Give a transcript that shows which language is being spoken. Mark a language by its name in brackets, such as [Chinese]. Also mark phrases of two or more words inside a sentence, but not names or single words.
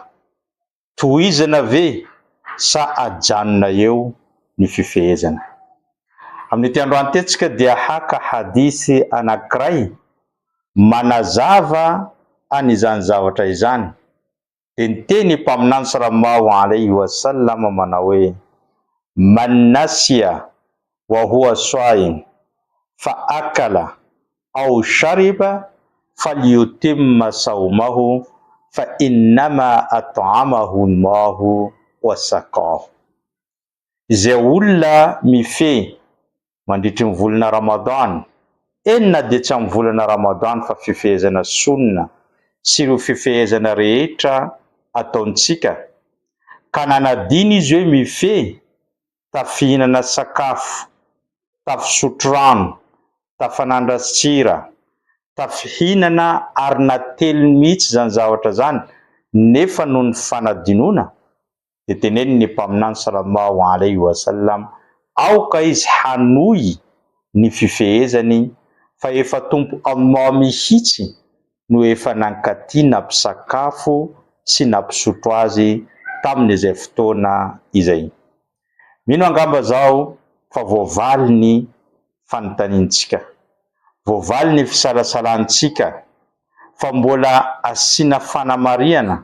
[Malagasy] Tohizana ve sa ajanona eo ny fifehezana? Amin'ity androany ity tsika dia haka hadisy anankiray manazava an'izany zavatra izany. Dia niteny mpaminany [Arabic] صلى الله عليه وسلم [Malagasy] manao hoe: [Arabic] من نسي وهو صائم فأكل أو شرب فليتم صومه فإنما أطعمه الله وسقاه. [Malagasy] Izay olona mifehy mandritra ny volana Ramadan, enina dia tsy amin'ny volana Ramadan fa fifehezana sunna sy ireo fifehezana rehetra ataontsika, ka nanadino izy hoe mifehy tafihinana sakafo, tafisotro rano, tafanandrasitsira, tafihinana ary natelo mihitsy zany zavatra zany nefa noho ny fanadinoana, dia teneny ny mpaminany [Arabic] صلى الله عليه وسلم, [Malagasy] aoka izy hanohy ny fifehezany fa efa tompo Allah mihitsy no efa nankatỳ nampisakafo sy nampisotro azy tamin'izay fotoana izay. Mino angamba zao fa voavaly ny fanontaniantsika, voavaly ny fisalasalantsika, fa mbola asiana fanamariana.